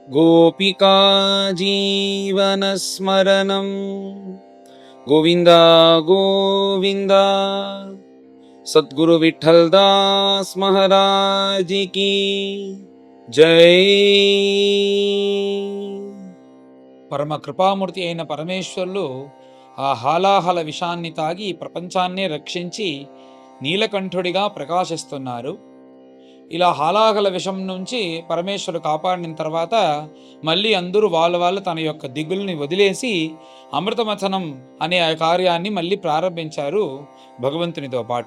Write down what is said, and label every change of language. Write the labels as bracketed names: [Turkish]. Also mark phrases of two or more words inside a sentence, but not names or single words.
[Sanskrit] गोपिका जीवनस्मरणं गोविन्द गोविन्द। [Hindi] सद्गुरु विठ्ठल दास महाराज की जय। [Telugu] పరమ కృపామూర్తి అయిన పరమేశ్వరులు ఆ హాలాహల విషాన్ని తాగి ప్రపంచాన్నే రక్షించి నీలకంఠుడిగా ప్రకాశిస్తున్నారు. ఇలా హాలాహల విషం నుంచి పరమేశ్వరుడు కాపాడిన తర్వాత మళ్ళీ అందరూ వాళ్ళు తన యొక్క దిగుల్ని వదిలేసి అమృతమథనం అనే ఆ కార్యాన్ని మళ్ళీ ప్రారంభించారు భగవంతునితో పాటు.